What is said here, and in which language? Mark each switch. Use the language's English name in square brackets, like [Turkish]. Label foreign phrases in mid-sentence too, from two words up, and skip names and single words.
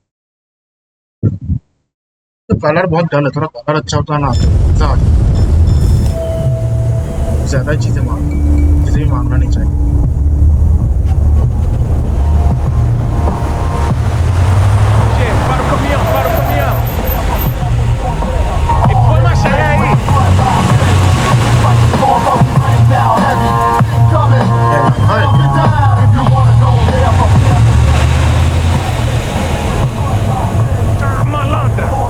[Hindi] तो कलर बहुत डल है, थोड़ा कलर अच्छा होता ना ज्यादा चीजें मांगना नहीं चाहिए। [Portuguese] Para o caminhão, para o caminhão. E põe uma cheia aí. Malandra.